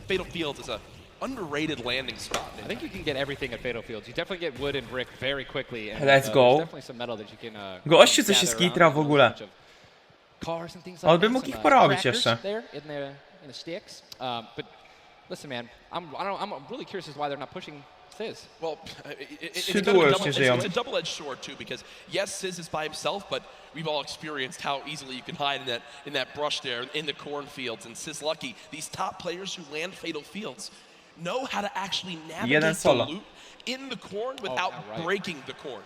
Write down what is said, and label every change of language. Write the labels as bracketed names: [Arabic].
[English] Fatal Fields is a underrated landing spot. I think you can get everything at Fatal Fields. You definitely get wood and brick very quickly. And, Let's go. There's definitely some metal that you can. [Polish] Gościu coś się skitra w ogóle. On by mógł ich porobić jeszcze. [English] In the sticks. But listen, man, I'm really curious as to why they're not pushing Sizz. Well, it's a double-edged sword too, because yes, Sizz is by himself, but we've all experienced how easily you can hide in that brush there in the cornfields. And Sizz Lucky, these top players who land Fatal Fields know how to actually navigate the loot in the corn without breaking the corn.